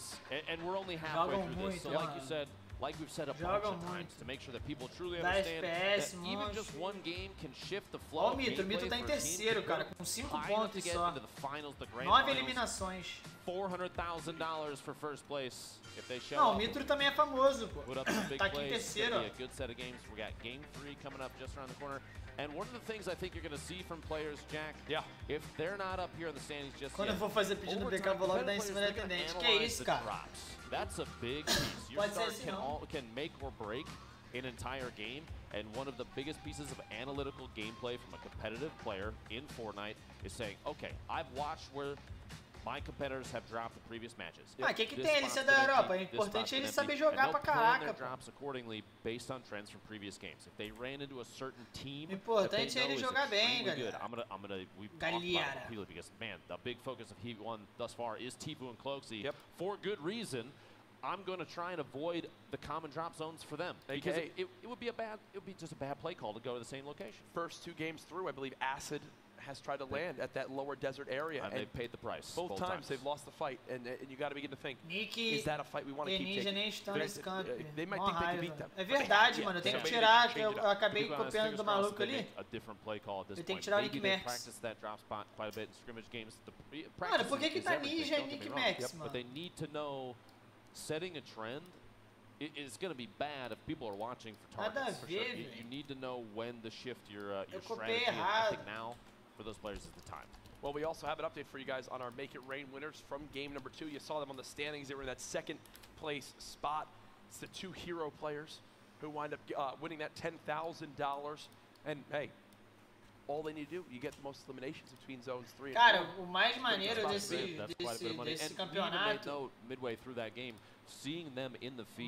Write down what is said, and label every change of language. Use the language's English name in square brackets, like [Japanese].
[English] And we're only halfway through this, so like you said, like we've said a bunch of times, to make sure that people truly understand that even just one game can shift the flow. [Portuguese] Ó, o Mito tá em terceiro, cara, com 5 pontos só. 9 eliminações. [English] $400,000 for first place if they show. [Portuguese] Não, o Mitro também é famoso, pô. Tá aqui em terceiro. [English] A good set of games. We got game 3 coming up just around the corner. And one of the things I think you're going to see from players, Jack, if they're not up here in the standings just [Portuguese] Quando eu for fazer pedido no BK, vou logo dar em cima da atendente. Que isso, cara? [English] That's a big piece. Your start can make or break an entire game, and one of the biggest pieces of analytical gameplay from a competitive player in Fortnite is saying, okay, I've watched where my competitors have dropped the previous matches. [Portuguese] Ah, que tem LC da Europa? É importante ele saber jogar pra caraca, pô. [English] Drops accordingly based on trends from previous games. If they ran into a certain team, [Portuguese] importante é ele jogar bem, galera. [English] We've talked about it repeatedly because man, the big focus of Heat 1 thus far is Tfue and Cloack. For good reason. I'm going to try and avoid the common drop zones for them because it would be just a bad play call to go to the same location. First 2 games through, I believe Acid has tried to land at that lower desert area, and they've paid the price. Both times they've lost the fight, and you got to begin to think: is that a fight we want to keep taking? [Portuguese] Nem estão nesse campo. [English] They might think they can beat them. [Portuguese] É verdade, mano. Eu tenho que tirar, que eu acabei copiando do maluco ali. [English] A different play call at this [Portuguese] point. Eu tenho que tirar o Nick Max. [English] Practice that drop spot quite a bit in scrimmage games. [Portuguese] Mano, por que tá Ninja e Nick Max, mano? [English] But they need to know. Setting a trend is going to be bad if people are watching for targets. For sure. You need to know when to shift your strategy. And I think now, for those players, is the time. Well, we also have an update for you guys on our Make It Rain winners from game number 2. You saw them on the standings. They were in that second place spot. It's the 2 hero players who wind up winning that $10,000. And hey, all they need to do, you get the most eliminations between zones 3 and 4. [Portuguese] Cara, o mais maneiro desse campeonato, [English] midway through that game, seeing them in the feed.